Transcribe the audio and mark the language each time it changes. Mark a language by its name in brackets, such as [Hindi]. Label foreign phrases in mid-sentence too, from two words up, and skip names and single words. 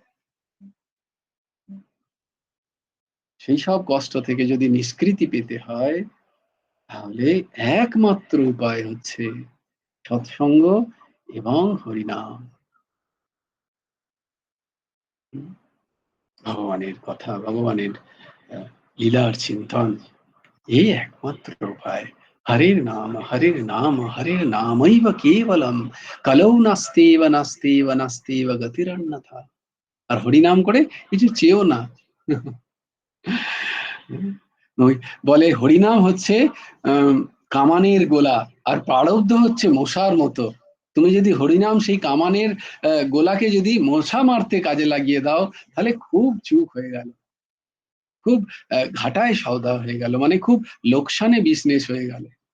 [Bangla] সেই সব কষ্ট থেকে যদি নিষ্কৃতি পেতে হয়, তাহলে একমাত্র উপায় হচ্ছে সৎসঙ্গ এবং হরিনাম। ভগবানের কথা, ভগবানের লীলার চিন্তন, এই একমাত্র উপায়। [Sanskrit] হরির নাম হরির নামৈব কেবলম, কলৌ নাস্তেব নাস্তেব নাস্তেব গতিরন্যথা। [Bangla] আর হরিনাম করে কিছু চেয়েও না। বলে হরিনাম হচ্ছে কামানের গোলা, আর প্রারব্ধ হচ্ছে মশার মতো। তুমি যদি হরিনাম সেই কামানের গোলাকে যদি মশা মারতে কাজে লাগিয়ে দাও, তাহলে খুব চুপ হয়ে গেল, খুব ঘাটায় সওদা হয়ে গেল, মানে খুব লোকসানে বিজনেস হয়ে গেল।